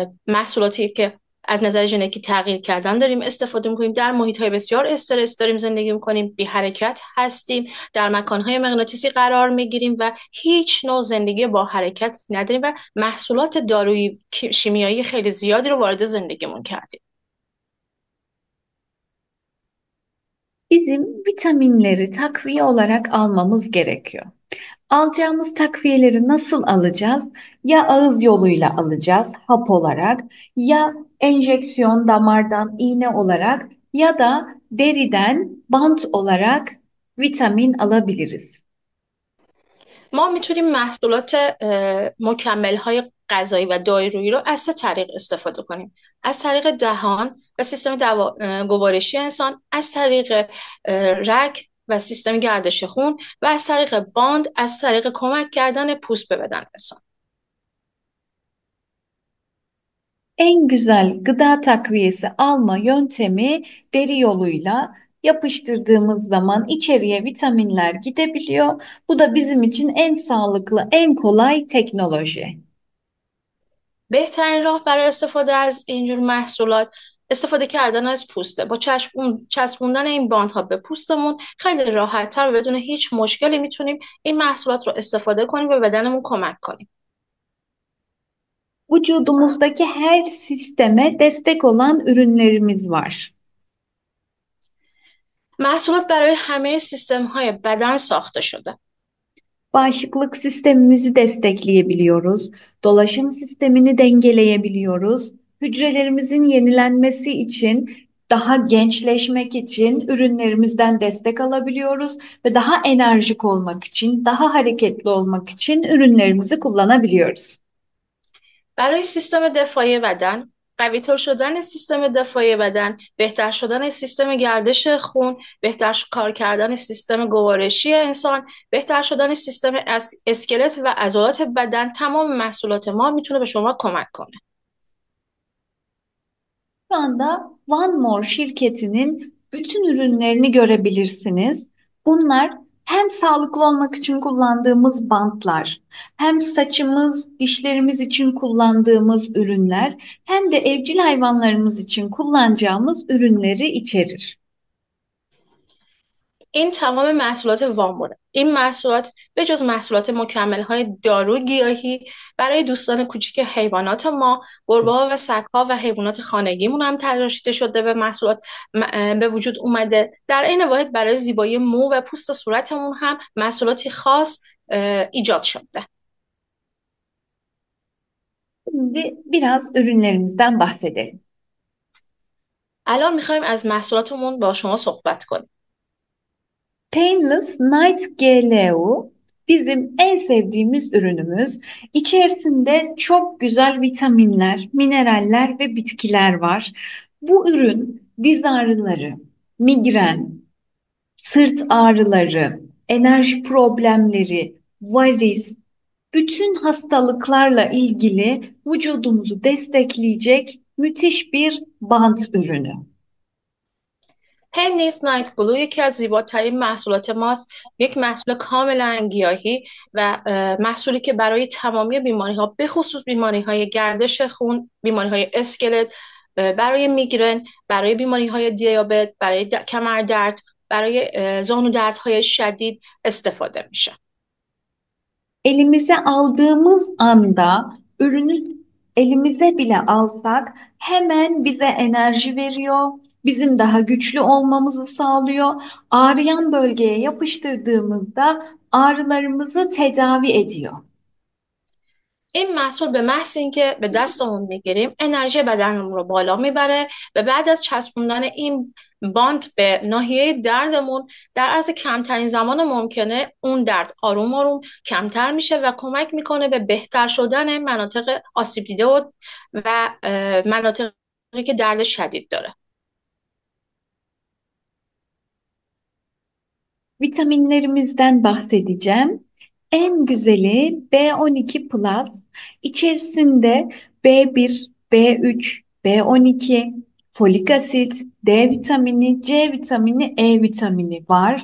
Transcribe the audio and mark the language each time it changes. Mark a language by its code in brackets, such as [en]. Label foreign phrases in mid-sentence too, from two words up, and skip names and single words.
[fa] محصولاتی که از نظر ژنتیکی تغییر کردن داریم استفاده میکنیم، در محیط های بسیار استرس داریم زندگی میکنیم، بی حرکت هستیم، در مکانهای مغناطیسی قرار میگیریم و هیچ نوع زندگی با حرکت نداریم و محصولات دارویی شیمیایی خیلی زیادی رو وارد زندگیمون کردین. [tr] Bizim vitaminleri takviye olarak almamız gerekiyor. Alacağımız takviyeleri nasıl alacağız? Ya ağız yoluyla alacağız, hap olarak, ya enjeksiyon damardan iğne olarak ya da deriden bant olarak vitamin alabiliriz. [fa] ما میتونیم محصولات مکمل های غذایی و دارویی رو از سه طریق استفاده کنیم: از طریق دهان و سیستم گوارشی انسان، از طریق رگ و سیستم گردش خون و از طریق باند، از طریق کمک کردن پوست به بدن انسان. [tr] En güzel gıda takviyesi alma yöntemi deri yoluyla yapıştırdığımız zaman içeriye vitaminler gidebiliyor. Bu da bizim için en sağlıklı, en kolay teknoloji. [fa] بهترین راه برای استفاده از اینجور محصولات استفاده کردن از پوسته. با چسبوندن این باندها به پوستمون خیلی راحت‌تر و بدون هیچ مشکلی میتونیم این محصولات رو استفاده کنیم و بدنمون کمک کنیم. [tr] Vücudumuzdaki her sisteme destek olan ürünlerimiz var. [fa] محصولات برای همه سیستم‌های بدن ساخته شده. [tr] Bağışıklık sistemimizi destekleyebiliyoruz. Dolaşım sistemini dengeleyebiliyoruz. Hücrelerimizin yenilenmesi için, daha gençleşmek için ürünlerimizden destek alabiliyoruz ve daha enerjik olmak için, daha hareketli olmak için ürünlerimizi kullanabiliyoruz. [fa] برای سیستم دفاعی بدن، قوی‌تر شدن سیستم دفاعی بدن، بهتر شدن سیستم گردش خون، کار کردن سیستم گوارشی انسان، بهتر شدن سیستم اسکلت و عضلات بدن، تمام محصولات ما میتونه به شما کمک کنه. [tr] Şu anda One More şirketinin bütün ürünlerini görebilirsiniz. Bunlar hem sağlıklı olmak için kullandığımız bantlar, hem saçımız, dişlerimiz için kullandığımız ürünler, hem de evcil hayvanlarımız için kullanacağımız ürünleri içerir. [fa] این تمام محصولات واموره. این محصولات به جز محصولات مکمل های دارو گیاهی برای دوستان کوچیک حیوانات ما، گربه و سگ ها و حیوانات خانگیمون هم تراشیده شده به محصولات به وجود اومده. در عین واحد برای زیبایی مو و پوست صورتمون هم محصولاتی خاص ایجاد شده. [tr] Şimdi biraz ürünlerimizden bahsedelim. [fa] الان میخوایم از محصولاتمون با شما صحبت کنیم. [tr] Painless Night GLU bizim en sevdiğimiz ürünümüz. İçerisinde çok güzel vitaminler, mineraller ve bitkiler var. Bu ürün diz ağrıları, migren, sırt ağrıları, enerji problemleri, varis, bütün hastalıklarla ilgili vücudumuzu destekleyecek müthiş bir bant ürünü. [fa] پن نیست نایت گلو یکی از زیباترین محصولات ماست. یک محصول کاملا گیاهی و محصولی که برای تمامی بیماری ها به خصوص بیماری های گردش خون، بیماری های اسکلت، برای میگرن، برای بیماری های دیابت، برای کمر درد، برای زانو دردهای شدید استفاده میشه. [tr] Elimize aldığımız anda ürünü elimize bile alsak hemen bize enerji veriyor, bizim daha güçlü olmamızı sağlıyor. Ağrıyan bölgeye yapıştırdığımızda ağrılarımızı tedavi ediyor. [fa] این محصول به محض اینکه به دستمون میگیریم انرژی بدنمون رو بالا میبره و بعد از چسبوندن این باند به ناحیه دردمون در عرض کمترین زمان ممکنه اون درد آروم آروم کمتر میشه و کمک میکنه به بهتر شدن مناطق آسیب دیده و مناطقی که درد شدید داره. [tr] Vitaminlerimizden bahsedeceğim. En güzeli B12 Plus. İçerisinde B1, B3, B12, folik asit, D vitamini, C vitamini, E vitamini var.